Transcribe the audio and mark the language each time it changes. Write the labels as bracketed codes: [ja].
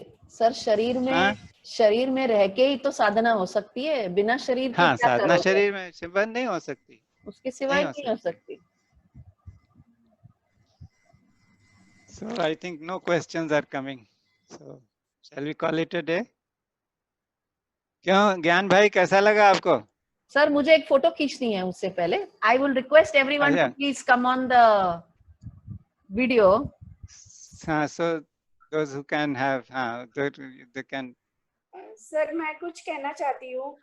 [hi] Sir शरीर में शरीर में रह के ही तो साधना हो सकती है, बिना शरीर के हाँ, क्या साधना करोगे? शरीर में सिवाय नहीं हो सकती, उसके सिवाय नहीं हो सकती। [en] So I think no questions are coming. So shall we call it a day? [hi] क्यों ज्ञान भाई, कैसा लगा आपको? सर मुझे एक फोटो खींचनी है उससे पहले। [en] I will request everyone to please come on the video. So those who can have, they can. [hi] Sir मैं कुछ कहना चाहती हूँ।